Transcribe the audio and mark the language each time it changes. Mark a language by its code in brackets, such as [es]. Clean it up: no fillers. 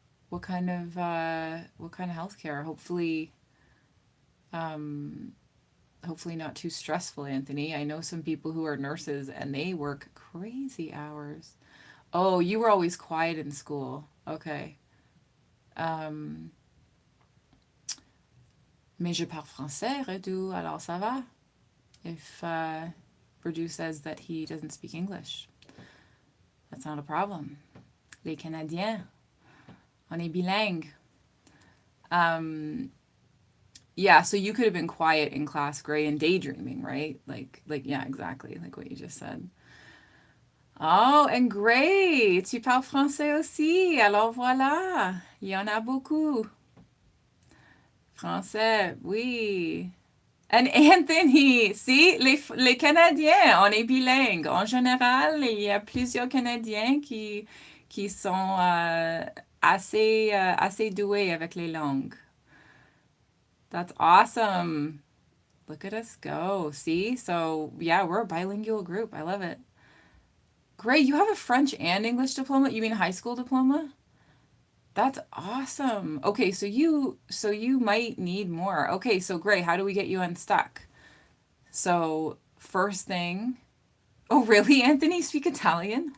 [en] What kind of healthcare? Hopefully not too stressful, Anthony. I know some people who are nurses and they work crazy hours. Oh, you were always quiet in school. Okay. [fr] Um, mais je parle français, Redu, alors ça va. [en] If Redu says that he doesn't speak English, that's not a problem. [fr] Les Canadiens, on est bilingue. [en] Yeah, so you could have been quiet in class, Gray, and daydreaming, right? Yeah, exactly, like what you just said. Oh, and [fr] Gray, tu parles français aussi. Alors voilà, il y en a beaucoup. Français, oui. [en] And [fr] Anthony, [en] see, [fr] les Canadiens, on est bilingue. En général, il y a plusieurs Canadiens qui sont assez doués avec les langues. [en] That's awesome. Look at us go. See? So, yeah, we're a bilingual group. I love it. Great. You have a French and English diploma? You mean high school diploma? That's awesome. Okay, so you might need more. Okay, so great. How do we get you unstuck? So, first thing, oh, really, Anthony? Speak Italian?